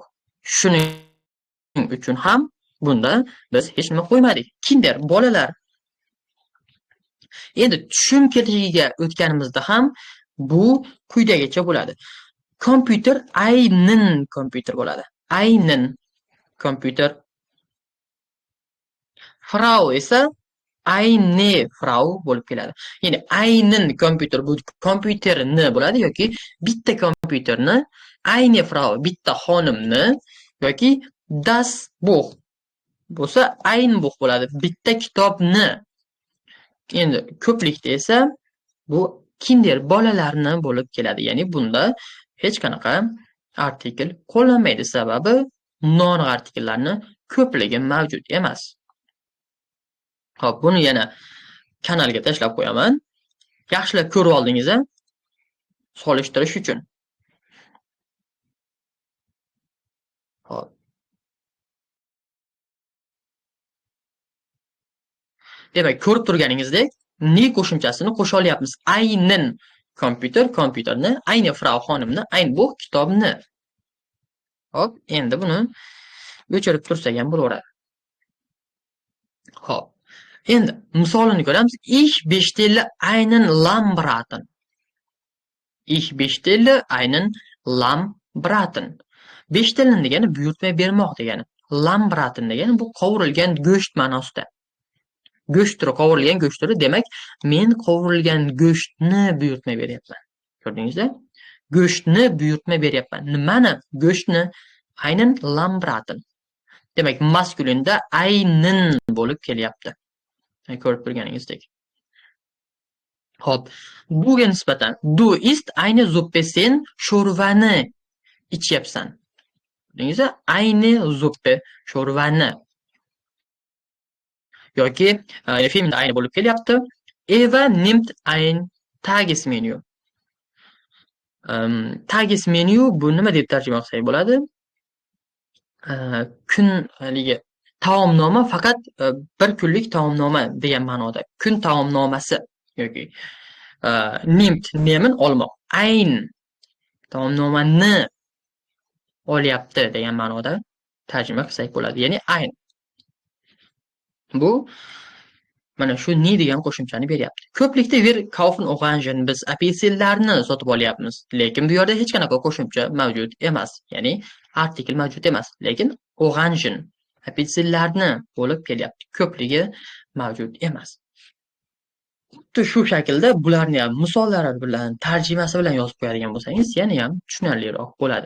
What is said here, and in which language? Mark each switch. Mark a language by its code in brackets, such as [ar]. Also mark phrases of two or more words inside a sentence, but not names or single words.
[uz] Shuning uchun ham bunda biz hech nima qo'ymadik. Kinder bolalar. Endi tushunchaligiga o'tganimizda ham bu quyidagicha bo'ladi. Kompyuter [de] einen kompyuter [uz] bo'ladi. [de] Einen kompyuter. [uz] Frau esa [de] eine Frau [uz] bo'lib keladi. Ya'ni [de] einen kompyuter [uz] bu kompyuterni bo'ladi yoki bitta kompyuterni, [de] eine Frau [uz] bitta xonimni yoki [de] das Buch [uz] bo'lsa [de] ein Buch [uz] bo'ladi, bitta kitobni. Endi ko'plikda esa bu Kinder bolalarni bo'lib keladi. Ya'ni bunda hech qanaqa artikel qo'llanmaydi, sababi non artikellarni ko'pligi mavjud emas. Xo'p, buni yana kanalga tashlab qo'yaman. Yaxshilab ko'rib oldingiz-a? Solishtirish uchun. Xo'p. Demak, ko'rib turganingizdek, ni qo'shimchasini qo'sha olyapmiz. [de] Einen kompyuterni, eine Frau [uz] xonimni, [de] ein Buch [uz] kitobni. Xo'p, endi buni o'chirib tursak ham bo'laveradi. Xo'p. Endi misolini ko'ramiz. [de] Ich bestelle einen Lammbraten. Ich bestelle einen Lammbraten. [uz] Bestellen degani buyurtma bermoq degani. Lammbraten degani bu qovurilgan go'sht ma'nosida. Go'sht turi, qovurilgan go'sht turi, demak, men qovurilgan go'shtni buyurtma beryapman. Ko'rdingizda? Go'shtni buyurtma beryapman. Nimani? Go'shtni. [de] Einen Lammbraten. [uz] Demak, maskulinda einen bo'lib kelyapti. Ko'rib turganingizdek. Xo'p, buga nisbatan [de] du ist eine Suppe, [uz] sen sho'rvani ichyapsan. Dengizda [de] eine Suppe, [uz] sho'rvani. Yoki filmda ayni bo'lib kelyapti. [de] Eva nimmt ein Tagesmenü. [uz] Tagesmenü bu nima deb tarjima qilsak bo'ladi? Kunligi taomnoma, faqat bir kunlik taomnoma degan ma'noda. Kun taomnomasi yoki nimmt nemin olmoq. Ein taomnomani olyapti degan ma'noda tarjima qilsak bo'ladi. Ya'ni ein. Bu mana shu ni degan qo'shimchani beryapti. Ko'plikda [de] wir kaufen Orangen, [uz] biz apelsinlarni sotib olyapmiz, lekin bu yerda hech qanaqa qo'shimcha mavjud emas. Ya'ni artikel mavjud emas, lekin Orangen apelsinlarni bo'lib kelyapti. Ko'pligi mavjud emas. Xuddi shu shaklda bularni ham misollari bilan, tarjimasi bilan yozib qo'yadigan bo'lsangiz, yana ham tushunarliroq bo'ladi.